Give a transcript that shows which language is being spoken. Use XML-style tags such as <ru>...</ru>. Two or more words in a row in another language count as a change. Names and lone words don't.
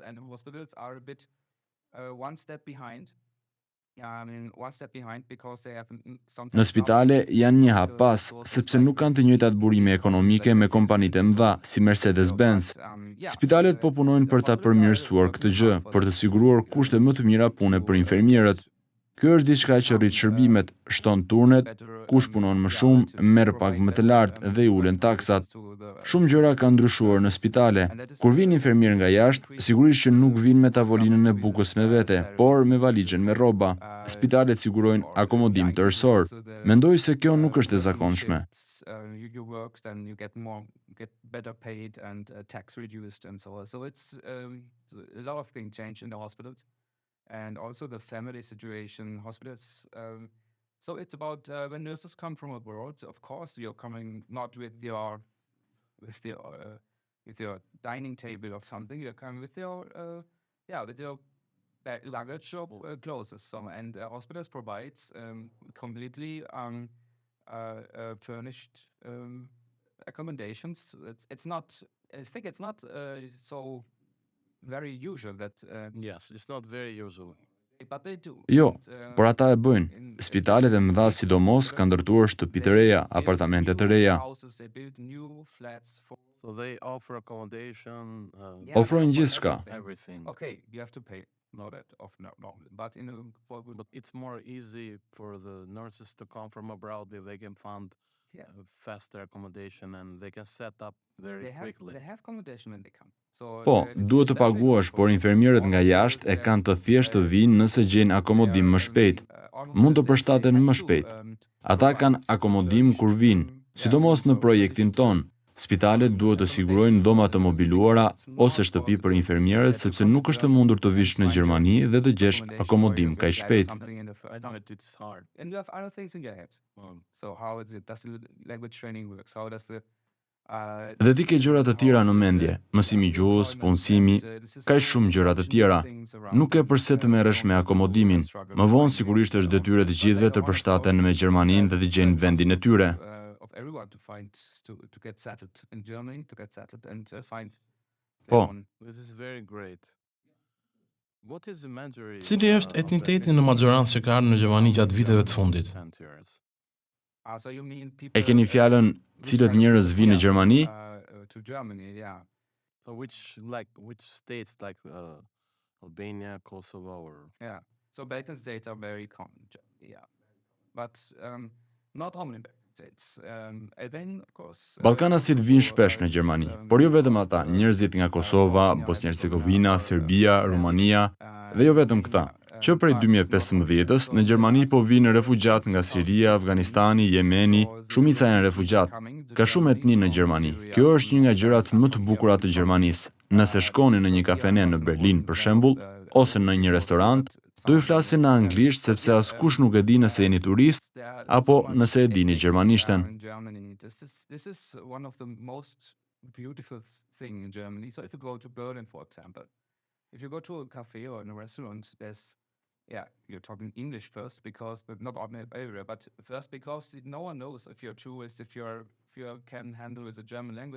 <en>And hospitals are a bit one step behind. One step behind because they have sometimes.</en> <sq>Në spitale janë një hap pas, sepse nuk kanë të njëjtat burime ekonomike me kompanitë e mëdha, si Mercedes-Benz. Spitalet po punojnë për ta përmirësuar këtë gjë, për të siguruar kushte më të mira pune për infermierët. Kjo është diçka që rrit shërbimet, shton turnet, kush punon më shumë, merr pagë më të lartë dhe i ulen taksat. Shumë gjëra kanë ndryshuar në spitale. Kur vin infermier nga jashtë, sigurisht që nuk vin me tavolinën e bukës me vete, por me valixhen me rroba. Spitalet sigurojnë akomodim tërësor. Mendoj se kjo nuk është e zakonshme.</sq> <en>You work, then you get better paid and tax reduced and so on. So it's a lot of things change in the hospitals. And also the family situation, hospitals. So it's about when nurses come from abroad. Of course, you're coming not with your dining table or something. You're coming with your luggage or clothes. So and hospitals provides completely furnished accommodations. It's not. I think it's not so very usual that yes, it's not very usual. But they do.</en> <sq>Jo, por ata e bëjnë. Spitalet e mëdha sidomos kanë ndërtuar shtëpi të reja, apartamente të reja.</sq> <en>They build new flats for. So they offer accommodation.</en> <sq>Ofrojnë gjithçka.</sq> <en>Everything. Okay, you have to pay. No, that of no, but But it's more easy for the nurses to come from abroad if they can find faster accommodation and they can set up very quickly. They have accommodation when they come. So</en> <sq>Po, duhet të paguash, por infermierët nga jashtë e kanë të thjeshtë të vinë nëse gjejnë akomodim më shpejt. Mund të përshtaten më shpejt. Ata kanë akomodim kur vinë, sidomos në projektin ton. Spitalet duhet të sigurojnë dhoma të mobiluara ose shtëpi për infermierët sepse nuk është e mundur të vish në Gjermani dhe të gjesh akomodim kaq shpejt.</sq> <en>It's hard. And you have other things in your head. So how is it? Does the language training works? How does the</en> <sq>Dhe ti ke gjëra të tjera në mendje, mësimi gjuhës, punësimi, ka shumë gjëra të tjera. Nuk e përse të merresh me akomodimin. Më vonë sigurisht është detyrë të gjithëve të përshtaten me Gjermaninë dhe të gjejnë vendin e tyre. Po.</sq> <en>This is very great. What is Imagery?</en> <sq>Cili është etniteti në maxorancë që ka ardhur në Gjermani gjatë viteve të fundit? E keni fjalën cilët njerëz vinë në Gjermani?</sq> <en>To Germany, yeah. So which states like Albania, Kosovo or Yeah. So Balkan states are very common. Yeah. But not only Balkan states. And then of course</en> <sq>Ballkanasit vinë shpesh në Gjermani, por jo vetëm ata, njerëzit nga Kosova, Bosnia-Hercegovina, Serbia, Rumania, dhe jo vetëm këta. Që prej 2015-s në Gjermani po vinë refugjat nga Siria, Afganistani, Jemeni, shumica janë refugjat. Ka shumë etni në Gjermani. Kjo është një nga gjërat më të bukura të Gjermanisë. Nëse shkoni në një kafene në Berlin për shembull, ose në një restorant, do ju flasin në anglisht sepse askush nuk e di nëse jeni turist apo nëse e dini gjermanishten.</sq> <en>This is one of the most beautiful thing in Germany. So if you go to Berlin, for example, if you go to a cafe or in a restaurant, you're talking English first but not everywhere, but first because no one knows if you're tourist, if you can handle with the German language.</en>